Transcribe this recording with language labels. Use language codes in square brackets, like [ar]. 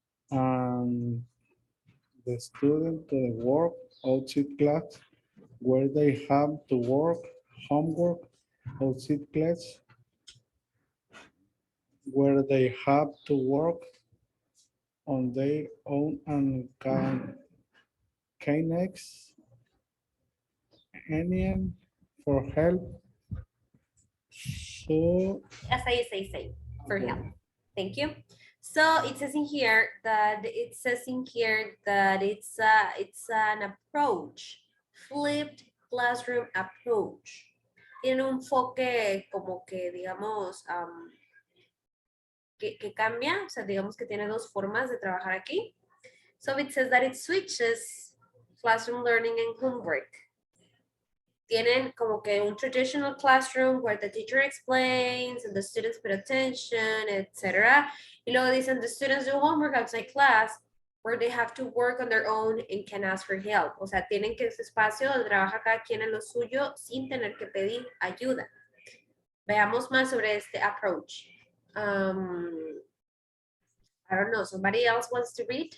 [en] And the student to the work outside class where they have to work homework outside class where they have to work on their own and can next anyone for help. So Say for help. Thank you. So it says in here that it's an approach, flipped classroom approach. [es] Tiene un enfoque como que digamos que cambia, o sea, digamos que tiene dos formas de trabajar aquí. [en] So it says that it switches classroom learning and homework. [es] Tienen como que un [en] traditional classroom where the teacher explains and the students pay attention, etc. [es] Y luego dicen [en] the students do homework outside class where they have to work on their own and can ask for help. [es] O sea, tienen que ese espacio donde trabaja cada quien en lo suyo sin tener que pedir ayuda. Veamos más sobre este approach. [en] I don't know, somebody else wants to read?